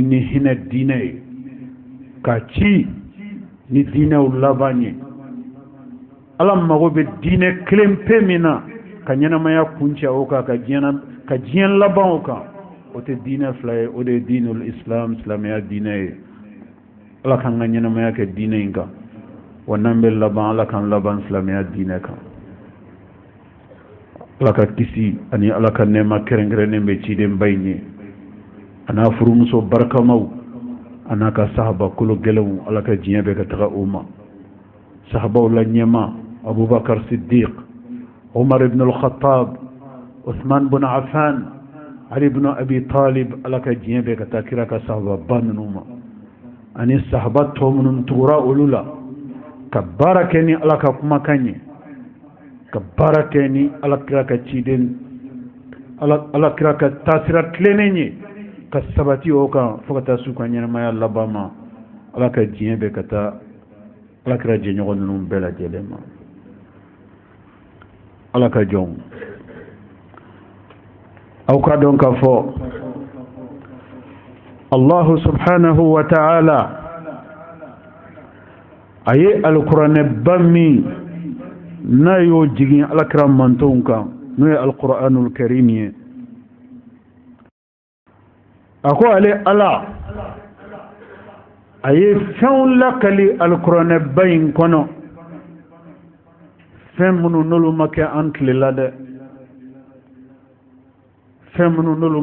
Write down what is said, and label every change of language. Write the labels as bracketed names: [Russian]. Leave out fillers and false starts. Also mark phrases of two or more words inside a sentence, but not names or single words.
[Bambara] ni hinɛ diinɛ ye ka ci ni diinɛw laban ye ala mago bɛ diinɛ kelen pe min na ka ɲɛnamaya kuncɛ o kan ka diɲɛ laban o kan o tɛ diinɛ fila ye o de ye [Arabic] دين الإسلام [Bambara] silamɛya diinɛ ye ala k'an ka ɲɛnamaya kɛ diinɛ in kan wa n'an bɛ laban ala k'an laban silamɛya diinɛ kan ala ka kisi ani ala ka nɛɛma kɛrɛnkɛrɛnnen bɛ ciden ba in ye a n'a furumuso barikamaw a n'a ka sahaba kolo gɛlɛnw ala ka diɲɛ bɛ ka taga o ma sahabaw la ɲɛma abubakar siddiq umar ibn al-khattab uthman bin affan ali ibn abi talib ala ka diɲɛ bɛ ka taa kira ka sahaba ba ninnu ma ani sahaba tɔ minnu tugura olu la ka baara kɛ ni ala ka kumakan ye ka baara kɛ ni alakira ka ciden alakira ka taasira tilennen ye ka sabati o kan fo ka taa su ka ɲɛnamaya laban ma ala ka diɲɛ bɛ ka taa alakira jɛɲɔgɔn ninnu bɛɛ lajɛlen ma ala ka jɔnw aw ka dɔn k'a fɔ [Arabic] الله سبحانه وتعالى [Bambara] a ye alikuranɛba min n'a y'o jigin alakira mantonw kan n'o ye [Arabic] القرآن الكريم [Bambara] ye a ko ale ala a ye fɛnw lakali alikuranɛba in kɔnɔ fɛn minnu n'olu ma kɛ an tile la dɛ fɛn minnu n'olu